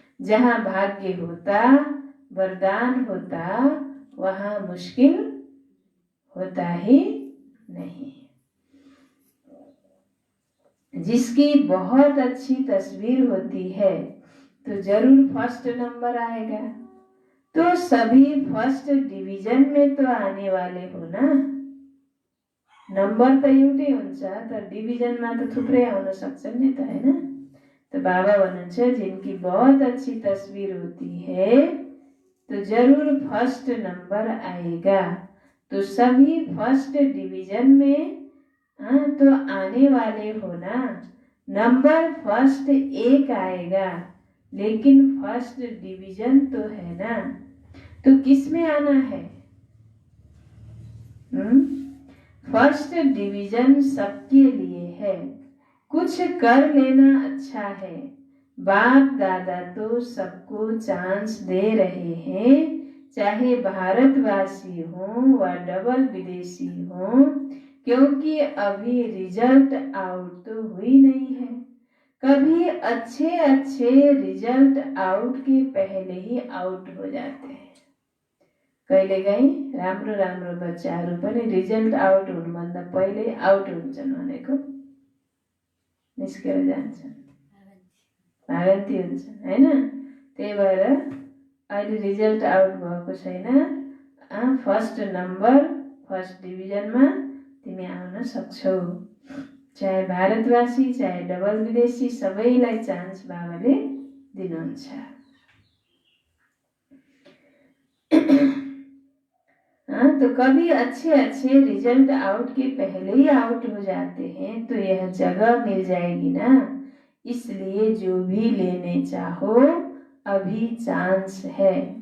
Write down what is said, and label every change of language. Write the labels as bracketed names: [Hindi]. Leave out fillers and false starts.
[Hindi] जहाँ भाग्य होता, वरदान होता, वहाँ मुश्किल होता ही नहीं। जिसकी बहुत अच्छी तस्वीर होती है तो जरूर फर्स्ट नंबर आएगा। तो सभी फर्स्ट डिभिजन में तो आने वाले हो ना। [Nepali] नंबर त एउटै हुन्छ, तर डिभिजनमा त थुप्रै आउन सक्छन् नि त, हैन? [Hindi] तो [Nepali] बाबा भन्नुहुन्छ [Hindi] जिनकी बहुत अच्छी तस्वीर होती है तो जरूर फर्स्ट नंबर आएगा। तो सभी फर्स्ट डिवीजन में तो आने वाले हो ना। नंबर फर्स्ट एक आएगा, लेकिन फर्स्ट डिवीजन तो है ना। तो किस में आना है? फर्स्ट डिवीजन सबके लिए है। कुछ कर लेना अच्छा है। बाप दादा तो सबको चांस दे रहे हैं, चाहे भारतवासी हो व डबल विदेशी हो, क्योंकि अभी रिजल्ट आउट तो हुई नहीं है। कभी अच्छे अच्छे रिजल्ट आउट के पहले ही आउट हो जाते हैं। [Nepali] कहिलेकाहीँ राम्रो राम्रो बच्चाहरू पनि रिजल्ट आउट हुनुभन्दा पहिल्यै आउट हुन्छन् भनेको निस्केर जान्छन्, भागन्ती हुन्छन्, हैन? त्यही भएर अहिले रिजल्ट आउट भएको छैन। फर्स्ट नम्बर फर्स्ट डिभिजनमा तिमी आउन सक्छौ। चाहे भारतवासी चाहे डबल विदेशी सबैलाई चान्स बाबाले दिनुहुन्छ। [Hindi] तो कभी अच्छे अच्छे रिजल्ट आउट के पहले ही आउट हो जाते हैं तो यह जगह मिल जाएगी ना। इसलिए जो भी लेने चाहो अभी चांस है।